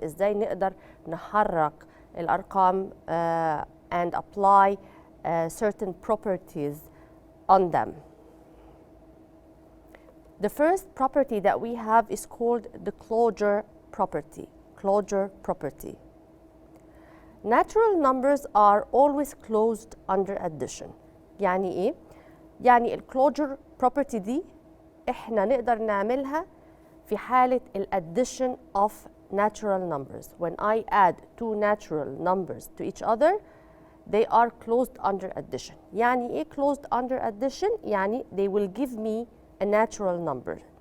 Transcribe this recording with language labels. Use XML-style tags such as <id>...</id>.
<ar>إزاي نقدر نحرك الأرقام</ar> <en>and apply certain properties on them? The first property that we have is called the closure property. Closure property. Natural numbers are always closed under addition.</en> <ar>يعني إيه؟ يعني الكلوجر property دي إحنا نقدر نعملها في حالة</ar> <en>addition of natural numbers. When I add 2 natural numbers to each other, they are closed under addition.</en> <ar>يعني إيه</ar> <en>closed under addition؟ يعني they will give me a natural number.</en>